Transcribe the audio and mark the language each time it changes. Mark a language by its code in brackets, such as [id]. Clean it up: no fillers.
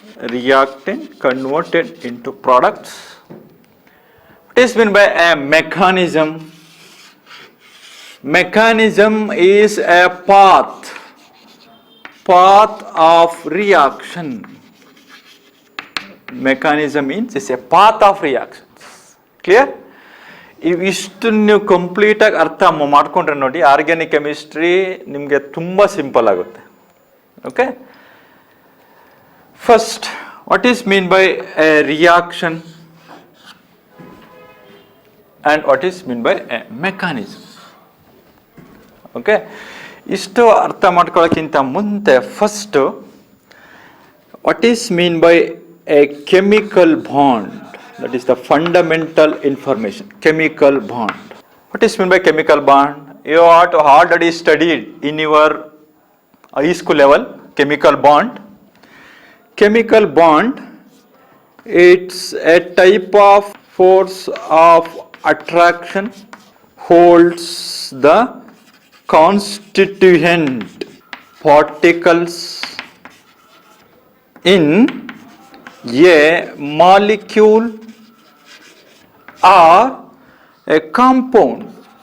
[en] Reactant converted into products. What is meant by a mechanism? Mechanism is a path of reaction. Mechanism means it's a path of reactions. Clear? [kn] ಇವಿಷ್ಟು ನೀವು ಕಂಪ್ಲೀಟಾಗಿ ಅರ್ಥ ಮಾಡ್ಕೊಂಡ್ರೆ ನೋಡಿ organic chemistry ನಿಮಗೆ ತುಂಬ simple ಆಗುತ್ತೆ. [en] Okay, first what is mean by a reaction and what is mean by a mechanism. Okay, [kn] ಇಷ್ಟು ಅರ್ಥ ಮಾಡ್ಕೊಳ್ಳೋಕ್ಕಿಂತ ಮುಂದೆ [en] First what is mean by a chemical bond. That is the fundamental information. Chemical bond. What is meant by chemical bond? You have already studied in your high school level chemical bond. Chemical bond, it's a type of force of attraction, holds the constituent particles in a molecule or a compound.